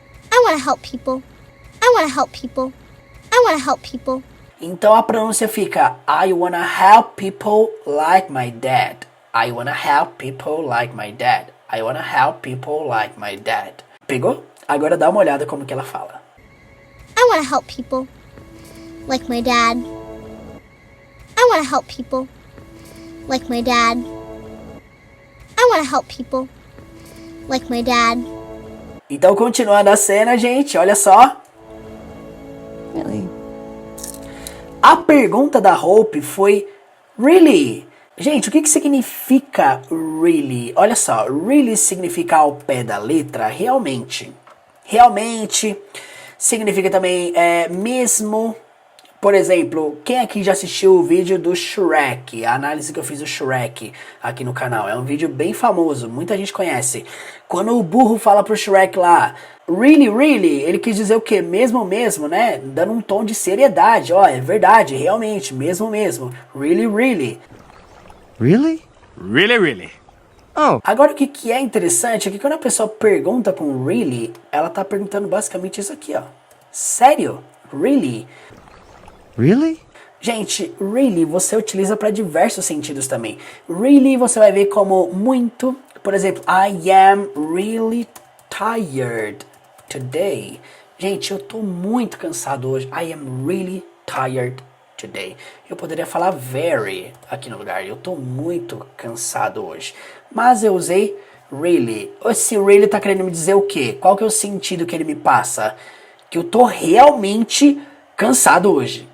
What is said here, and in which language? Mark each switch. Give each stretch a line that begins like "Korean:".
English: I want to help people. I want to help people. I want to help people.
Portuguese: Então a pronúncia fica
English: I wanna help people like my dad. I wanna help people like my dad. I wanna help people like my dad. Pegou?
Portuguese: Agora dá uma olhada como que ela fala.
English: I want to help people like my dad. I want to help people like my dad. I want to help people like my dad.
Portuguese: Então, continuando a cena, gente, olha só.
English: Really?
Portuguese: A pergunta da Hope foi really. Gente, o que significa really? Olha só, really significa ao pé da letra realmente. Realmente significa também mesmo. Por exemplo, quem aqui já assistiu o vídeo do Shrek? A análise que eu fiz do Shrek aqui no canal. É um vídeo bem famoso, muita gente conhece. Quando o burro fala pro Shrek lá, really, really, ele quis dizer o quê? Mesmo, mesmo, né? Dando um tom de seriedade. Ó, é verdade, realmente, mesmo, mesmo.
English: Really, really. Really? Really, really. Oh,
Portuguese: Agora, o que é interessante é que quando a pessoa pergunta com really, ela tá perguntando basicamente isso aqui, ó. Sério? Really?
English: really?
Portuguese: Gente, really você utiliza para diversos sentidos também. Really você vai ver como muito. Por exemplo,
English: I am really tired today.
Portuguese: Gente, eu tô muito cansado hoje.
English: I am really tired today.
Portuguese: Eu poderia falar very aqui no lugar. Eu tô muito cansado hoje. Mas eu usei really. Esse really tá querendo me dizer o quê? Qual que é o sentido que ele me passa? Que eu tô realmente cansado hoje.